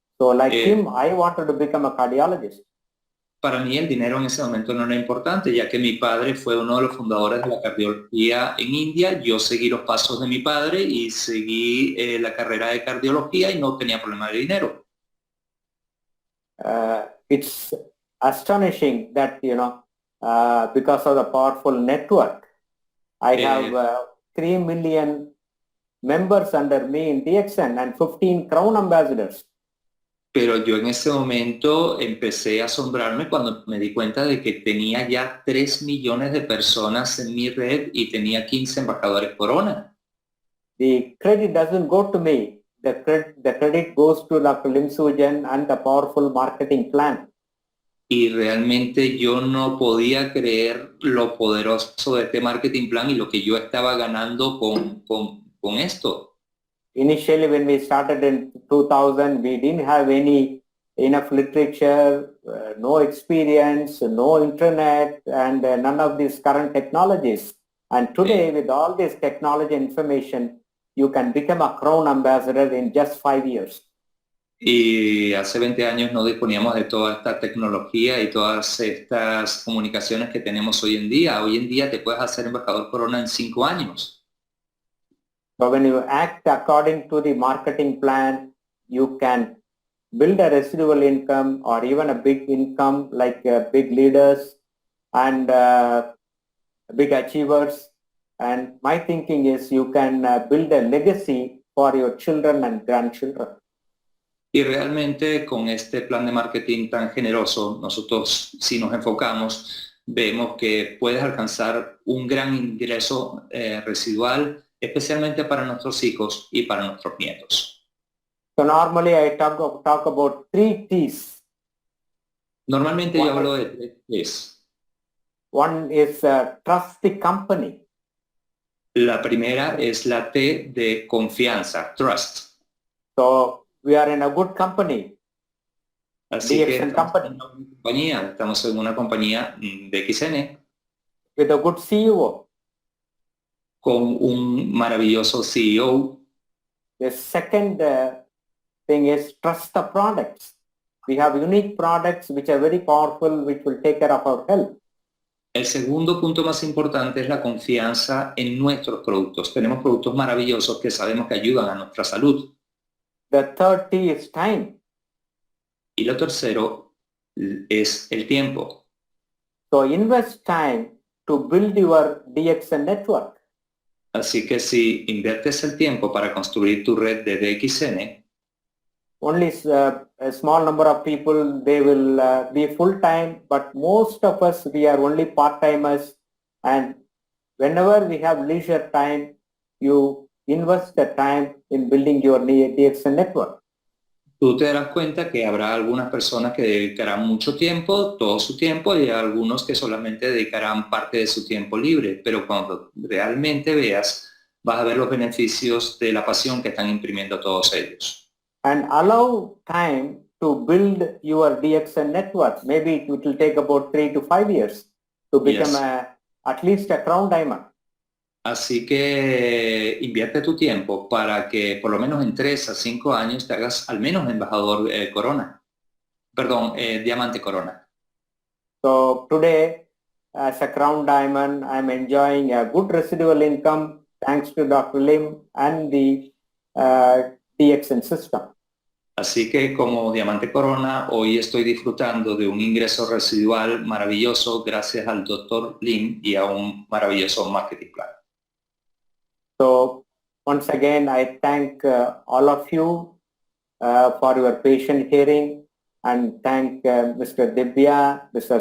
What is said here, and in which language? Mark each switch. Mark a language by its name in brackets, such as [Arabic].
[English] So like him, I wanted to become a cardiologist. [Spanish] Para mí el dinero en ese momento no era importante, ya que mi padre fue uno de los fundadores de la cardiología en India. Yo seguí los pasos de mi padre y seguí la carrera de cardiología y no tenía problema de dinero. [English] It's astonishing that, because of the powerful network, I have 3 million members under me in DXN and 15 Crown ambassadors. [Spanish] Pero yo en ese momento empecé a asombrarme cuando me di cuenta de que tenía ya 3 millones de personas en mi red y tenía 15 embajadores Corona. [English] The credit doesn't go to me. The credit goes to Dr. Lim Soo-Jin and the powerful marketing plan. [Spanish] Y realmente yo no podía creer lo poderoso de este marketing plan y lo que yo estaba ganando con esto. [English] Initially, when we started in 2000, we didn't have enough literature, no experience, no internet, and none of these current technologies. And today, with all this technology information, you can become a Crown ambassador in just 5 years. [Spanish] Y hace 20 años no disponíamos de toda esta tecnología y todas estas comunicaciones que tenemos hoy en día. Hoy en día te puedes hacer embajador Corona en 5 años. [English] So when you act according to the marketing plan, you can build a residual income or even a big income like big leaders and big achievers. And my thinking is you can build a legacy for your children and grandchildren. [Spanish] Y realmente con este plan de marketing tan generoso, nosotros si nos enfocamos, vemos que puedes alcanzar un gran ingreso residual, especialmente para nuestros hijos y para nuestros nietos. [English] So normally I talk about 3 T's. [Spanish] Normalmente yo hablo de 3 T's. [English] One is trust the company. [Spanish] La primera es la T de confianza, trust. [English] So we are in a good company. [Spanish] Así que DXN estamos en una compañía de XN [English] with a good CEO. [Spanish] Con un maravilloso CEO. [English] The second thing is trust the products. We have unique products which are very powerful, which will take care of our health. [Spanish] El segundo punto más importante es la confianza en nuestros productos. Tenemos productos maravillosos que sabemos que ayudan a nuestra salud. [English] The third T is time. [Spanish] Y lo tercero es el tiempo. [English] So invest time to build your DXN network. [Spanish] Así que si inviertes el tiempo para construir tu red de DXN, [English] only a small number of people, they will be full-time, but most of us, we are only part-timers. And whenever we have leisure time, you invest the time in building your DXN network. [Spanish] Tú te darás cuenta que habrá algunas personas que dedicarán mucho tiempo, todo su tiempo, y algunos que solamente dedicarán parte de su tiempo libre. Pero cuando realmente veas, vas a ver los beneficios de la pasión que están imprimiendo todos ellos. [English] And allow time to build your DXN network. Maybe it will take about 3 to 5 years to become at least a Crown Diamond. [Spanish] Así que invierte tu tiempo para que por lo menos en 3 a 5 años te hagas al menos embajador Corona. Perdón, Diamante Corona. [English] So today, as a Crown Diamond, I'm enjoying a good residual income thanks to Dr. Lim and the DXN system. [Spanish] Así que como Diamante Corona, hoy estoy disfrutando de un ingreso residual maravilloso gracias al Dr. Lim y a un maravilloso marketing plan. [English] So once again, I thank all of you for your patient hearing, and thank Mr. Divya, Mr.